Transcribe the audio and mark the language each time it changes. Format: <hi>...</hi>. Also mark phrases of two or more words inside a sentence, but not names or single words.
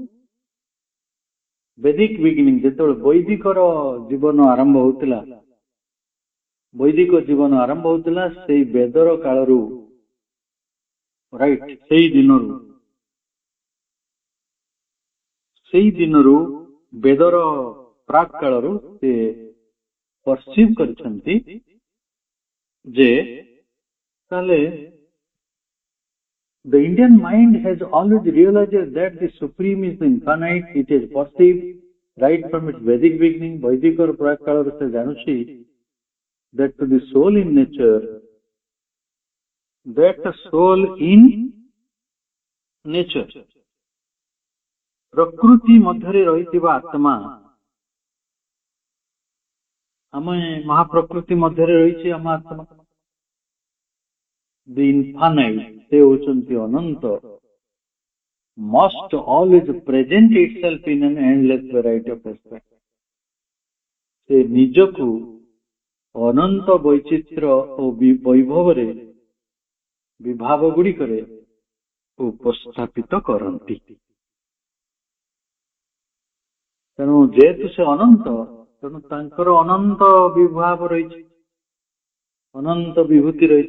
<en>Vedic beginning,</en> <or>ଯେତେବେଳେ ବୈଦିକ ଜୀବନ ଆରମ୍ଭ ହଉଥିଲା, ସେଇ ବେଦର କାଳରୁ, ରାଇଟ୍, ସେଇ ଦିନରୁ ବେଦର ପ୍ରାକ୍ କାଳରୁ ସେ ପରସିଭ୍ କରିଛନ୍ତି ଯେ ତାହେଲେ</or> <en>the Indian mind has always realized that the supreme is the infinite. It is perceived right from its Vedic beginning.</en> <or>ବୈଦିକ ପ୍ରାକ୍ କାଳରୁ ସେ ଜାଣୁଛି</or> <en>that to the soul in nature,</en> <or>ପ୍ରକୃତି ମଧ୍ୟରେ ରହିଥିବା ଆତ୍ମା, ଆମେ ମହାପ୍ରକୃତି ମଧ୍ୟରେ ରହିଛି ଆମ ଆତ୍ମା।</or> <en>The infinite,</en> <or>ସେ ହେଉଛନ୍ତି ଅନନ୍ତ,</or> <en>must always present itself in an endless variety of aspects.</en> <or>ସେ ନିଜକୁ ଅନନ୍ତ ବୈଚିତ୍ର୍ୟ ଓ ବୈଭବରେ, ବିଭାବ ଗୁଡ଼ିକରେ ଉପସ୍ଥାପିତ କରନ୍ତି। ତେଣୁ ଯେହେତୁ ସେ ଅନନ୍ତ, ତେଣୁ ତାଙ୍କର ଅନନ୍ତ ବିଭାବ ରହିଛି, ଅନନ୍ତ ବିଭୂତି ରହିଛି।</or>